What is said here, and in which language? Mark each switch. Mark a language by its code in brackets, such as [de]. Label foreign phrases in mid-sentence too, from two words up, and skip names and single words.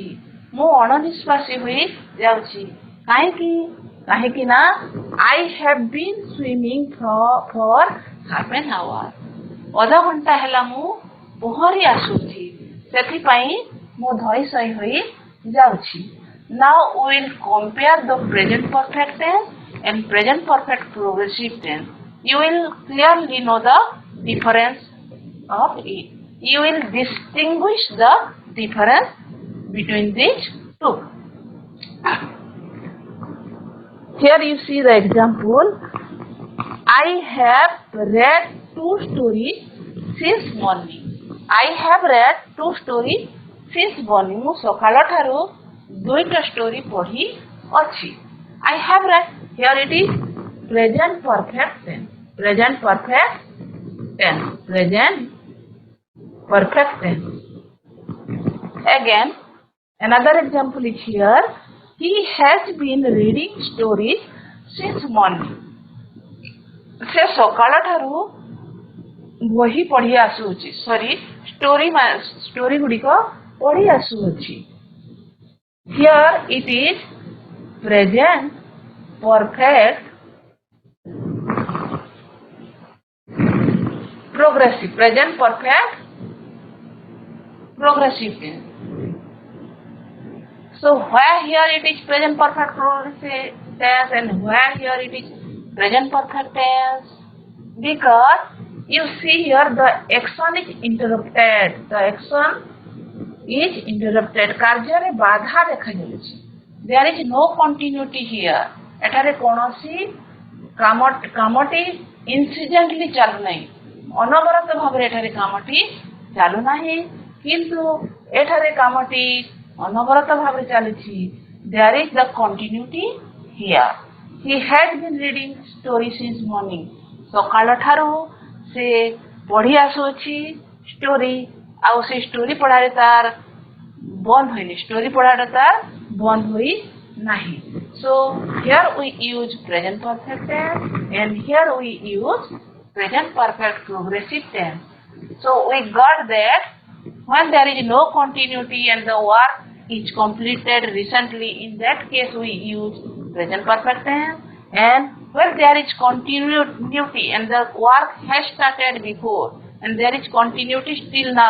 [or] ମୁଁ ଅଣନିଶ୍ୱାସୀ ହୋଇ ଯାଉଛି କାହିଁକି ନା [en] I have been swimming for half an hour. [or] ଅଧଘଣ୍ଟା ହେଲା ମୁଁ ପହଁରି ଆସୁଛି ସେଥିପାଇଁ ମୁଁ ଧୋଇ ସୋଇ ହୋଇ ଯାଉଛି. [en] Now we will compare the present perfect tense and present perfect progressive tense. You will clearly know the difference of it. You will distinguish the difference between these two. Here you see the example. I have read 2 stories since morning. I have read 2 stories since morning. [or] ମୁଁ ସକାଳ ଠାରୁ 2ଟା story ପଢି ଅଛି. [en] I have read. Here it is present perfect tense. Present perfect tense. Present perfect tense. Again, another example is here. He has been reading stories since morning. [or] ସେ ସକାଳ ଠାରୁ ବହି ପଢି ଆସୁଛି. story ଗୁଡ଼ିକ ପଢି ଆସୁଅଛି. [en] Here it is present perfect progressive. Present perfect progressive tense. So where here it is present perfect progressive tense and where here it is present perfect tense? Because you see here the action is interrupted. The action is interrupted. [or] କାର୍ଯ୍ୟରେ ବାଧା ଦେଖାଯାଉଛି. [en] There is no continuity here. [or] ଏଠାରେ କୌଣସି କାମଟି incidentally ଚାଲୁନାହିଁ. ଅନବରତ ଭାବରେ ଏଠାରେ କାମଟି ଚାଲୁନାହିଁ କିନ୍ତୁ ଏଠାରେ କାମଟି ଅନବରତ ଭାବରେ ଚାଲିଛି. [en] There is the continuity here. He has been reading story since morning. [or] ସକାଳ ଠାରୁ ସେ ପଢି ଆସୁଅଛି story ଆଉ ସେ story ପଢାରେ ତାର ବନ୍ଦ ହୋଇନି. story ପଢାଟା ତାର ବନ୍ଦ ହୋଇ ନାହିଁ. [en] So here we use present perfect tense and here we use present perfect progressive tense. So we got that when there is no continuity and the work is completed recently, in that case we use present perfect tense, and where there is continuity and the work has started before and there is continuity still now.